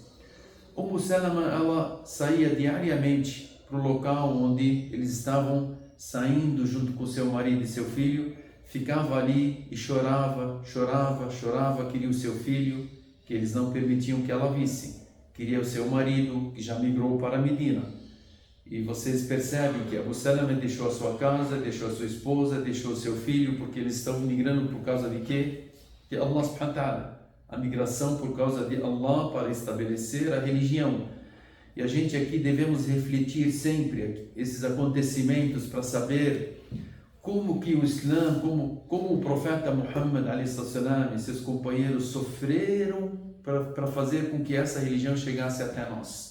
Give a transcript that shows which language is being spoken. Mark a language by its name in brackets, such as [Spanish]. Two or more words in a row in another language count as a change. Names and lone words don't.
[Portuguese] Salama, ela saía diariamente para o local onde eles estavam saindo junto com seu marido e seu filho, ficava ali e chorava, queria o seu filho, que eles não permitiam que ela visse, queria o seu marido, que já migrou para Medina. E vocês percebem que Abu Salama deixou a sua casa, deixou a sua esposa, deixou o seu filho, porque eles estão migrando por causa de quê? De Allah [Arabic] سبحانه وتعالى. [Portuguese] A migração por causa de Allah para estabelecer a religião. E a gente aqui devemos refletir sempre esses acontecimentos para saber como que o Islã, como o profeta Muhammad a.s. e seus companheiros sofreram para fazer com que essa religião chegasse até nós.